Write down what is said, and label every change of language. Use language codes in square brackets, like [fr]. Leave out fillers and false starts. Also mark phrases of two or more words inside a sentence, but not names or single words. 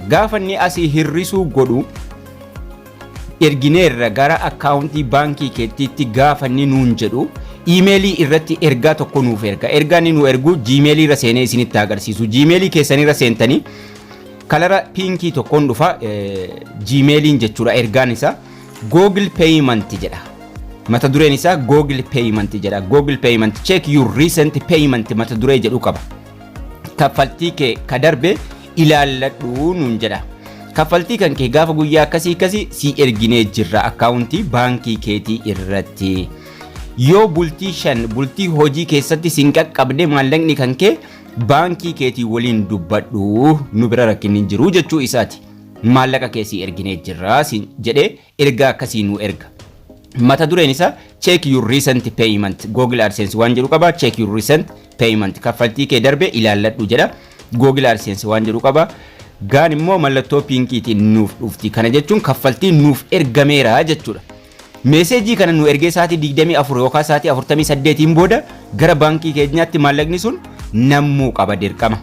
[om] Gaafa inni asii hirrisuu godhu ergineerra gara accountii baankii keettiitti gaafa inni nuun jedhu emailii irratti ergaa tokko nuuf erga. Ergaan inni nu ergu Gmail irra seenee isinitti agarsiisu. Gmail keessan irra seentanii kalara pinkii tokkoon dhufa Gmailiin jechuudha. Ergaan isaa Google Payment jedha. Mata dureen isaa Google Payment jedha. Google Payment [en] check your recent payment [om] mata duree jedhu qaba. Kaffaltii kee ka darbe ilaalladhu nuun jedha. Kaffaltii kan kee gaafa guyyaa akkasii si erginee jirra accountii baankii keetii irratti. Yoo bultii 5 bultii hojii keessatti sin qaqqabde maallaqni kan kee baankii keetii waliin dubbadhu nu bira rakkinni jiru jechuu isaati. Maallaqa kee si erginee jirra jedhee ergaa akkasii nu erga. Mata dureen isaa [en] check your recent payment. [om] Google AdSense waan jedhu qaba. [en] Check your recent payment. [om] Kaffaltii kee darbe ilaalladhu jedha. Google AdSense waan jedhu qaba. Gaan immoo mallattoo pinkiitiin nuuf dhufti. Kana jechuun kaffaltii nuuf ergameera jechuudha. Meeseejii kana nu ergee sa'aatii 24 yookaan sa'aatii 48 booda gara baankii keenyaatti maallaqni sun nammuu qaba dirqama.